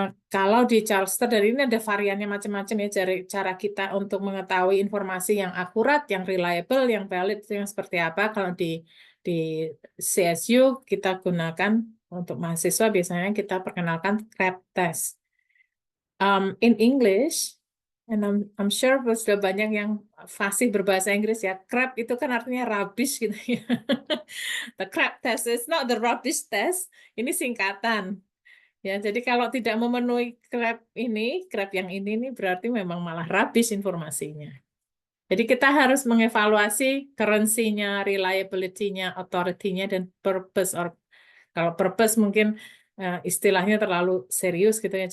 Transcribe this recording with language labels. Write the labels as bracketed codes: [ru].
[id] Kalau di Charleston dari ini ada variannya macam-macam ya, cara kita untuk mengetahui informasi yang akurat, yang reliable, yang valid itu yang seperti apa. Kalau di CSU kita gunakan untuk mahasiswa biasanya kita perkenalkan CRAP test. [en] In English, and I'm sure [id] sudah banyak yang fasih berbahasa Inggris ya. CRAP itu kan artinya rubbish gitu ya. [en] The CRAP test is not the rubbish test. [id] Ini singkatan. Ya, jadi kalau tidak memenuhi CRAP yang ini berarti memang malah habis informasinya. Jadi kita harus mengevaluasi currency-nya, reliability-nya, authority-nya, dan purpose. Kalau purpose mungkin istilahnya terlalu serius gitu ya.